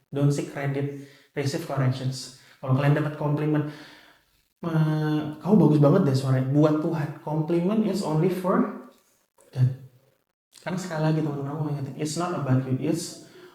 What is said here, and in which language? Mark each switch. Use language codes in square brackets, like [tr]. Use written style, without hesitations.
[en] Don't seek credit, receive corrections. [id] Kalau kalian dapat komplimen, kamu bagus banget deh suaranya, buat Tuhan. [en] Compliment is only for God. [id] Karena sekali lagi teman-teman, aku ingetin, [en] it's not about you, it's